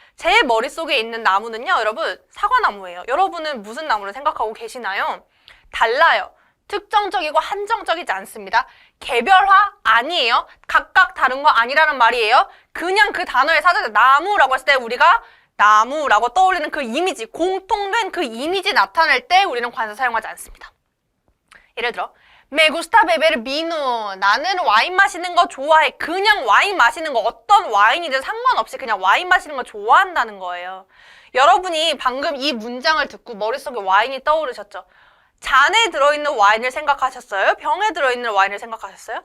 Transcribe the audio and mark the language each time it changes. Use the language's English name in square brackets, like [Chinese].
[Korean] 제 머릿속에 있는 나무는요, 여러분 사과나무예요. 여러분은 무슨 나무를 생각하고 계시나요? 달라요. 특정적이고 한정적이지 않습니다. 개별화 아니에요. 각각 다른 거 아니라는 말이에요. 그냥 그 단어의 사전에 나무라고 했을 때 우리가 나무라고 떠올리는 그 이미지, 공통된 그 이미지 나타낼 때 우리는 관사 사용하지 않습니다. 예를 들어 [Spanish] Me gusta beber vino. [Korean] 나는 와인 마시는 거 좋아해. 그냥 와인 마시는 거 어떤 와인이든 상관없이 그냥 와인 마시는 거 좋아한다는 거예요. 여러분이 방금 이 문장을 듣고 머릿속에 와인이 떠오르셨죠? 잔에 들어있는 와인을 생각하셨어요? 병에 들어있는 와인을 생각하셨어요?